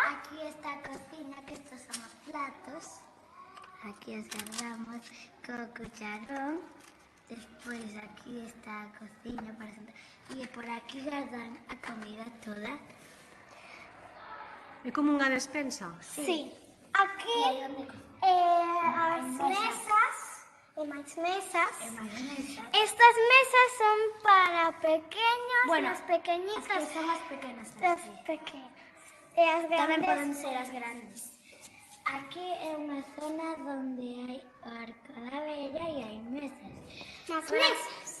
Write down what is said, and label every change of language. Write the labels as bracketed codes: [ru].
[es] Aquí está cocina, que estos son los platos. Aquí agarramos con cucharón. Después aquí está cocina para sentar. Y por aquí guardan a comida toda. [gl] É como unha despensa? Sí. Aquí as mesas e máis mesas. [es] Estas mesas son para pequeños, as pequeñitas. [gl] As que son as pequenas. As pequenas. E as Tamén grandes. poden ser as grandes. Aquí é unha zona onde hai arca da vella e hai mesas. As mesas.